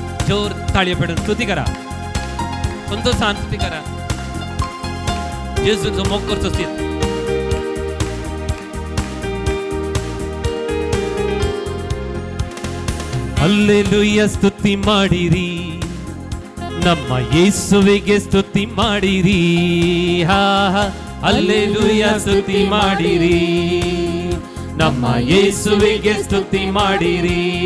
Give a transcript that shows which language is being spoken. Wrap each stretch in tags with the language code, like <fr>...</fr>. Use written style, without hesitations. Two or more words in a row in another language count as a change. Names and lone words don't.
<kok>जोर ताळी पेडून स्तुती करा. संतोषान स्तुती करा. येशूचो मोग करचो स्थित.</kok> <kn>ಹಲ್ಲೆಲೂಯಾ ಸ್ತುತಿ ಮಾಡಿರಿ, ನಮ್ಮ ಯೇಸುವಿಗೆ ಸ್ತುತಿ ಮಾಡಿರಿ. ಹಾ ಹಲ್ಲೆಲೂಯಾ ಸ್ತುತಿ ಮಾಡಿರಿ, ನಮ್ಮ ಯೇಸುವಿಗೆ ಸ್ತುತಿ ಮಾಡಿರಿ.</kn>